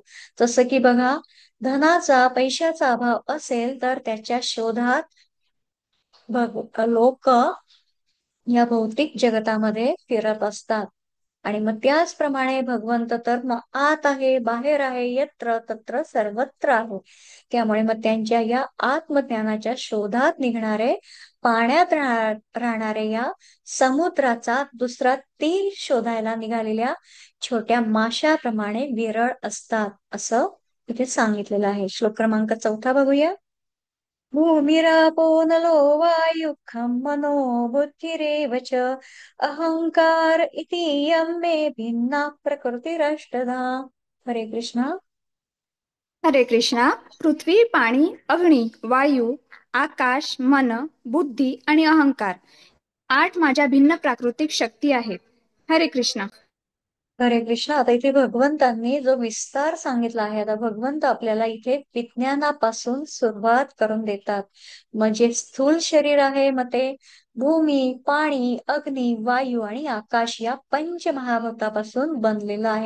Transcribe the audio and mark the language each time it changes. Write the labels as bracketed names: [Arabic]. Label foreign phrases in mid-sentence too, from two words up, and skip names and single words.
[Marathi] जसं की बघा, धनाचा, पैशाचा अभाव असेल तर त्याच्या शोधात लोक या भौतिक जगतामध्ये फिरत असतात. आणि मग त्याचप्रमाणे भगवंत तर मग आत आहे, बाहेर आहे, [Sanskrit] यत्र तत्र सर्वत्र आहे. [Marathi] त्यामुळे मग त्यांच्या या आत्मज्ञानाच्या शोधात निघणारे, पाण्यात राहणारे या समुद्राचा दुसरा तीर शोधायला निघालेल्या छोट्या माशाप्रमाणे विरळ असतात, असं इथे सांगितलेलं आहे. श्लोक क्रमांक 4 बघूया. [Sanskrit] भूमिरापो नलो वायुः खं मनो बुद्धिरेव च अहंकार इति यं मे भिन्ना प्रकृतिरष्टधा. [Marathi] हरे कृष्णा. हरे कृष्णा. पृथ्वी, पाणी, अग्नी, वायू, आकाश, मन, बुद्धी आणि अहंकार 8 माझ्या भिन्न प्राकृतिक शक्ती आहेत. हरे कृष्णा. हरे कृष्णा. आता इथे भगवंतांनी जो विस्तार सांगितला आहे, आता भगवंत आपल्याला इथे विज्ञानापासून सुरुवात करून देतात. म्हणजे स्थूल शरीर आहे, मग ते भूमी, पाणी, अग्नी, वायू आणि आकाश या पंचमहाभूतापासून बनलेलं आहे.